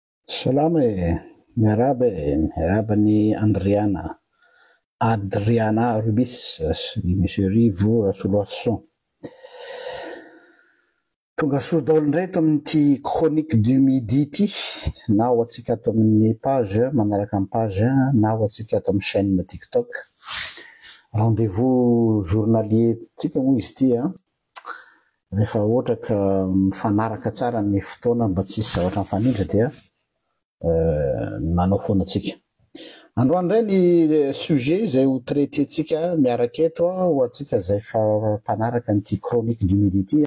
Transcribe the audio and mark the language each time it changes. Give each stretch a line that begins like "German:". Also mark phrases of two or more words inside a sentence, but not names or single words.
Malagasy: Salama miaraba ni Adriana Rubis, Monsieur Rivo Soloasson. Tonga soa daholo indray eto amin'ity
French: chronique du midi
Malagasy: ity, na ho antsika ato amin'ny page, manaraka amin'ny page, na ho antsika ato amin'ny chaîne TikTok.
French: Rendez-vous journalier
Malagasy: tsika moa izy ity rehefa ohatra ka mifanaraka tsara ny fotoana mba tsy hisy zavatra mifanindra dia manao foana tsika. Androany indray ny sujet izay ho traitentsika miaraka eto ho antsika izay fa mpanaraka n'ity
French: chronique du midi
Malagasy: ity.